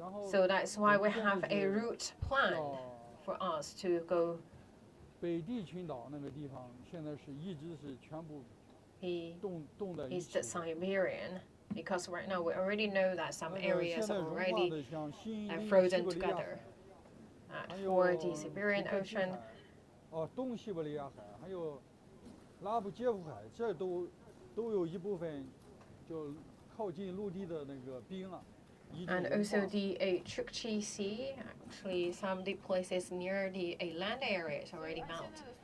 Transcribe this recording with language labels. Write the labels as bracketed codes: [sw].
[en] So that's why we have a route plan for us to go East Siberian, because right now we already know that some areas are already frozen together. For the Siberian Ocean, [zh] 东西伯利亚海还有拉布杰夫海，这都有一部分就靠近陆地的那个冰啊。 [en] And also the Chukchi Sea, actually some of the places near the land area is already melted.